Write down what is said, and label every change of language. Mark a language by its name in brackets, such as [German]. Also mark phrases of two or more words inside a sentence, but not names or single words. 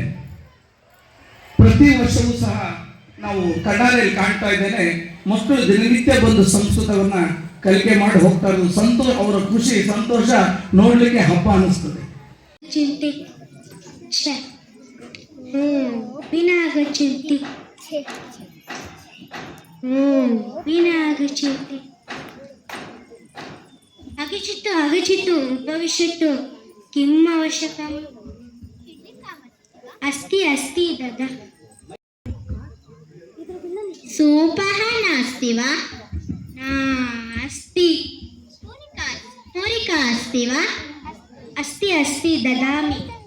[Kannada] ಪ್ರತಿ ವರ್ಷವೂ ಸಹ ನಾವು ಕಣ್ಣಾರೆಯಲ್ಲಿ ಕಾಣ್ತಾ ಇದ್ದೇನೆ, ಮಕ್ಕಳು ದಿನನಿತ್ಯ ಬಂದು ಸಂಸ್ಕೃತವನ್ನ ಕಲಿಕೆ ಮಾಡಿ ಹೋಗ್ತಾ ಇರೋದು ಅವರ ಖುಷಿ ಸಂತೋಷ ನೋಡ್ಲಿಕ್ಕೆ ಹಬ್ಬ ಅನ್ನಿಸ್ತದೆ. [Sanskrit] ಚಿಂತೆ ವಿನಾಗಚ್ಚಂತಿ ವಿನಾಗಚ್ಚಂತಿ आगच्छतु उपविशतु किम् आवश्यकम् अस्ति दादा सूपः नास्ति वा अस्ति मूरिका अस्ति वा अस्ति ददामि